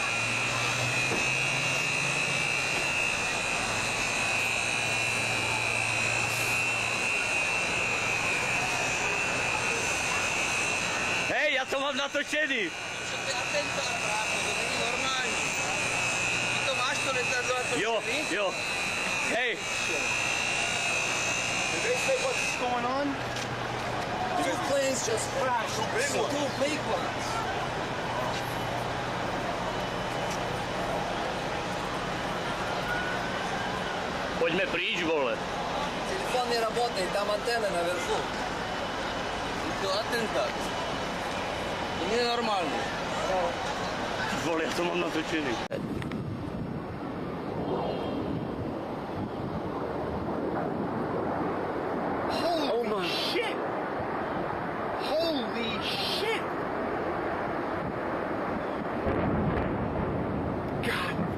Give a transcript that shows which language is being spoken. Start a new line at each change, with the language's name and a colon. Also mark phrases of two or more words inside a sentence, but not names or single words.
Czech: Hej, já to mám natočený. Jo, jo.
English: Hey. Did they say what's going on? Two planes just crashed. Two big ones.
Czech: Pojďme pryč, vole.
Russian: Телефон не работает, там антенна наверху. Это атентат. Это ненормально.
Czech: Vole, já to mám natočený.
English: Holy shit! Holy shit! God!